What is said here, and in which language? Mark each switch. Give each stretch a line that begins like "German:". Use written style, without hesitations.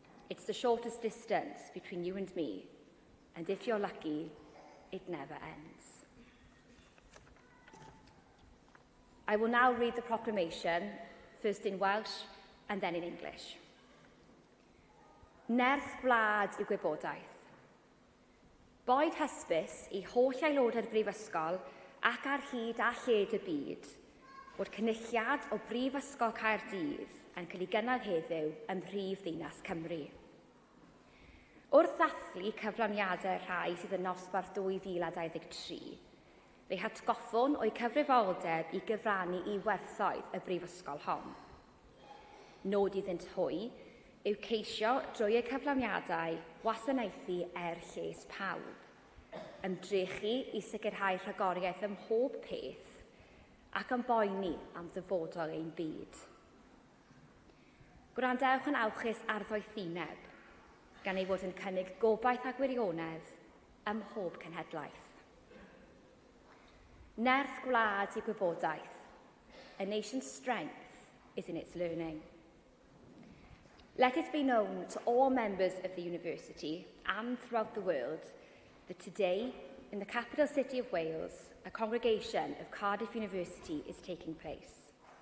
English: It's the shortest distance between you and me, and if you're lucky, it never ends. I will now read the proclamation, first in Welsh and then in English.
Welsh: Nerth gwlad I gwybodaeth. Boed hysbys I holl aelodau'r brifysgol ac ar hyd a lled y byd fod cynulliad o Brifysgol Caerdydd yn cael ei gynnal heddiw ym mhrif ddinas Cymru. Wrth ddathlu cyflawniadau rhai sydd yn nosbarth 2023, fe'i hatgoffwn o'i cyfrifoldeb i gyfrannu i werthoedd y brifysgol hon. Nod iddynt hwy yw ceisio drwy y cyflawniadau wasanaethu lles pawb, ymdrechu i sicrhau rhagoriaeth ym mhob peth ac yn boeni am ddyfodol ein byd. Gwrandewch yn awchus arddwythineb, gan ei fod yn cynnig gobaith a gwirionedd ym mhob cenhedlaeth. Nerth gwlad I gwybodaeth.
English: A nation's strength is in its learning. Let it be known to all members of the university and throughout the world that today, in the capital city of Wales, a congregation of Cardiff University is taking place.